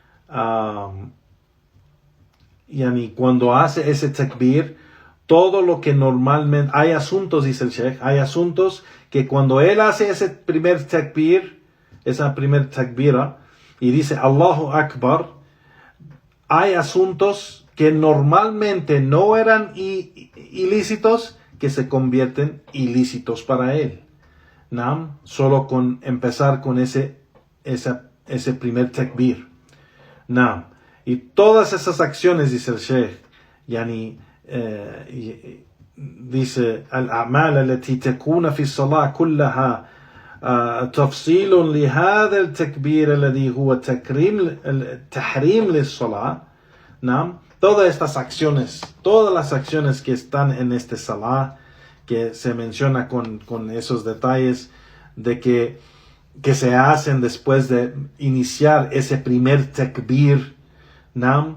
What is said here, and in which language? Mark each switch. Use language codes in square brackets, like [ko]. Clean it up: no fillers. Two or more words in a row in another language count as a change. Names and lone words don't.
[es] cuando hace ese takbir, todo lo que normalmente, hay asuntos, dice el Sheikh, hay asuntos que cuando él hace ese primer takbir, esa primer takbira, y dice [ar] الله أكبر, [es] hay asuntos que normalmente no eran ilícitos que se convierten ilícitos para él. ¿No? Solo con empezar con ese primer takbir. ¿No? Y todas esas acciones, dice el Sheikh, [ar] yani, dice al-a'mal التي تكون في الصلاة كلها تفصيل لهذا التكبير الذي هو تحريم للصلاة. [es] ¿No? Todas las acciones que están en este salah, que se menciona con esos detalles de que se hacen después de iniciar ese primer takbir, ¿no?